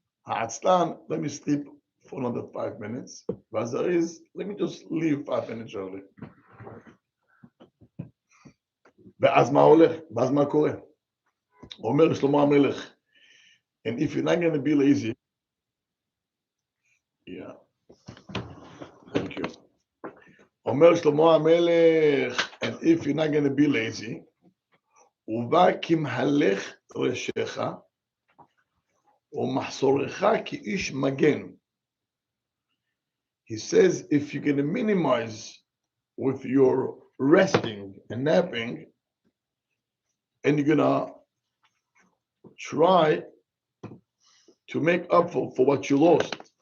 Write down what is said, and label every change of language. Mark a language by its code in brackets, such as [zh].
[en] A atzlan, let me sleep for another 5 minutes. A zariz, let me just leave 5 minutes early. [he] ואז מה הולך? ואז מה קורה? אומר שלמה המלך, [en] and if you're not going to be lazy, yeah, thank you. [he] אומר שלמה המלך, [en] and if you're not going to be lazy, [he] ובא כמהלך ראשך, ומחסורך כאיש מגן. [en] He says, if you're going to minimize with your resting and napping, and you're gonna try to make up for what you lost.